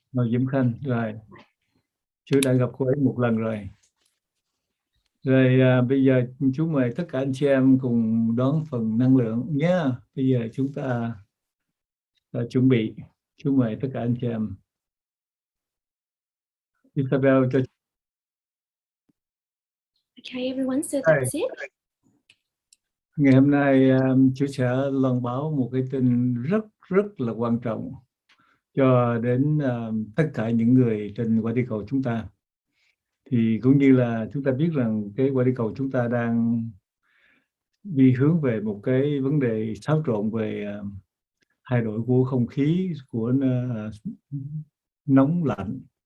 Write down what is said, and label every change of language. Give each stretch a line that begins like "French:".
Vietnamese: Diễm Khanh. Rồi, chú đã gặp cô ấy một lần rồi. Rồi bây giờ chú mời tất cả anh chị em cùng đón phần năng lượng nhé. Bây giờ chúng ta chuẩn bị. Chú mời tất cả anh chị em. Isabel cho.
English: Okay, everyone, so that's it.
Vietnamese: Ngày hôm nay chú sẽ loan báo một cái tin rất là quan trọng cho đến tất cả những người trên quả địa cầu chúng ta. Thì cũng như là chúng ta biết rằng cái quả địa cầu chúng ta đang đi hướng về một cái vấn đề xáo trộn về thay đổi của không khí, của nóng lạnh.